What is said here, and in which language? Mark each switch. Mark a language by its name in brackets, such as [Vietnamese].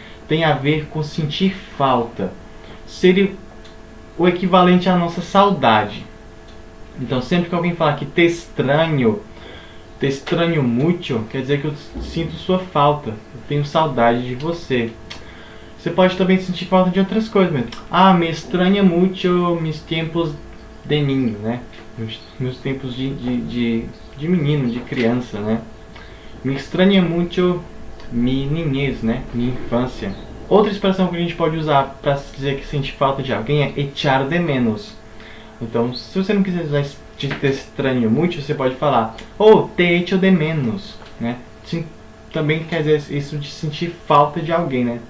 [Portuguese] Tem a ver com sentir falta. Seria o equivalente à nossa saudade. Então sempre que alguém falar que [Spanish] te extraño [Portuguese] muito, quer dizer que eu sinto sua falta, eu tenho saudade de você. Você pode também sentir falta de outras coisas mesmo. [Spanish] Ah, me extraña mucho mis tempos de niño, né? [Portuguese] Meus tempos de menino, de criança, né? [Spanish] Me extraña mucho mi niñez, né? [Portuguese] Minha infância. Outra expressão que a gente pode usar para dizer que sente falta de alguém é [Spanish] echar de menos. [Portuguese] Então, se você não quiser usar [Spanish] te extraño [Portuguese] muito, você pode falar oh, [Spanish] te echo de menos, [Portuguese] né? Sim, também quer dizer isso de sentir falta de alguém, né?